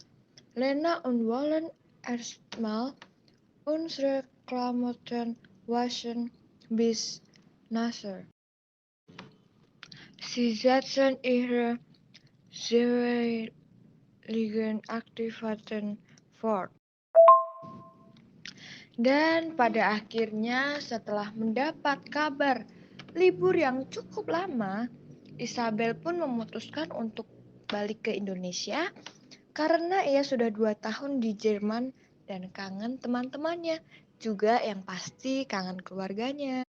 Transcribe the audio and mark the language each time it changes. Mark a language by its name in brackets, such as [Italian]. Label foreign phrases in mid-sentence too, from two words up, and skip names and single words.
[German] Lena und wollen erstmal unsere Klamotten waschen bis nachher. Sie setzen ihre jeweiligen Aktivitäten fort. [Indonesian] Dan pada akhirnya setelah mendapat kabar libur yang cukup lama, Isabel pun memutuskan untuk balik ke Indonesia karena ia sudah 2 tahun di Jerman dan kangen teman-temannya, juga yang pasti kangen keluarganya.